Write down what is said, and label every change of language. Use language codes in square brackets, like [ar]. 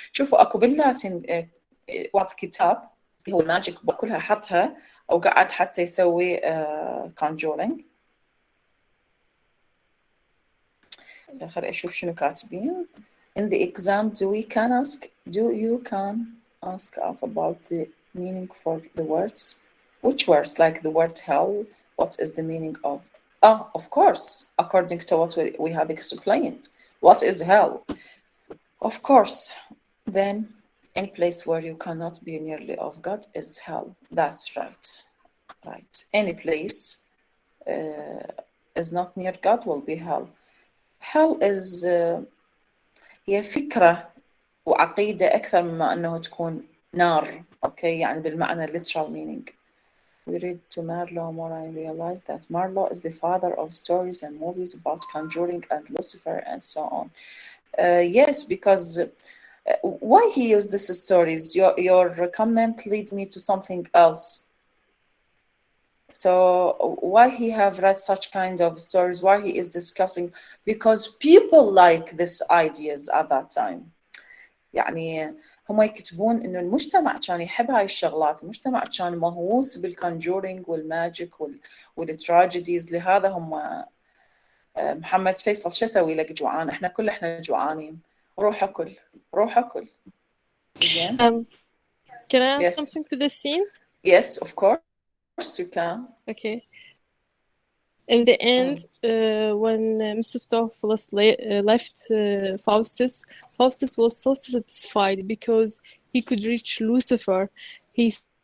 [ar] شوفوا أكو باللاتين وقت كتاب هو الماجيك كلها حطها أو قعد حتى يسوي conjuring. خليني أشوف شنو كاتبين. [en] In the exam, do you can ask us about the meaning for the words? Which words? Like the word hell? What is the meaning of? Of course, according to what we have explained. What is hell? Of course. Then any place where you cannot be nearly of God is hell. That's right. Any place is not near God will be hell. Hell is [ar] هي فكرة وعقيدة أكثر مما أنه تكون نار. [en] Okay, [ar] يعني بالمعنى [en] literal meaning. We read to Marlowe more and realize that Marlowe is the father of stories and movies about Conjuring and Lucifer and so on. Yes, because why he used these stories? Your comment lead me to something else. So why he have read such kind of stories? Why he is discussing? Because people like these ideas at that time. [ar] يعني هم يكتبون إنه المجتمع كان يحب هاي الشغلات، المجتمع كان مهووس بالكونجورينج والماجيك والتراجيديز. لهذا هم محمد فيصل شو أسوي لك جوعان؟ إحنا جوعانين. روح أكل. [en] Can I add something to the scene? Yes, of course you can. Okay. In the end, when Mr. Theophilus left Faustus was so satisfied because he could reach Lucifer. He